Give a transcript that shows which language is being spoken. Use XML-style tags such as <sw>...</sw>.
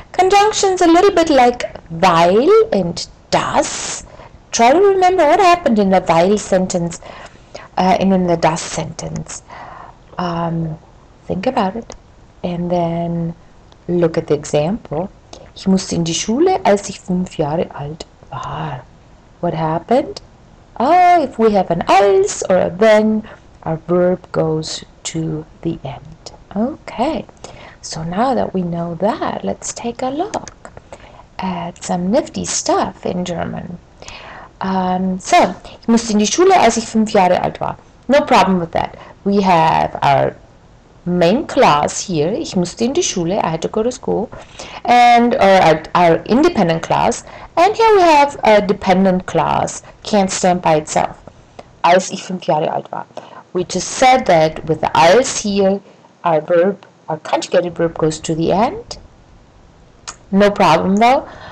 <en>Conjunctions a little bit like weil and das. Try to remember what happened in the weil sentence and in the das sentence. Think about it and then look at the example.</en> <de>Ich musste in die Schule, als ich 5 Jahre alt war.</de> <en>What happened? If we have an als or a wenn, our verb goes to the end. Okay, so now that we know that, let's take a look at some nifty stuff in German.</en> <de>So, ich musste in die Schule, als ich 5 Jahre alt war.</de> <en>No problem with that. We have our main class here. Ich musste in die Schule, I had to go to school, and our independent class, and here we have a dependent class, can't stand by itself. Als ich 5 Jahre alt war. We just said that with the als here, our verb, our conjugated verb goes to the end. No problem though.</en>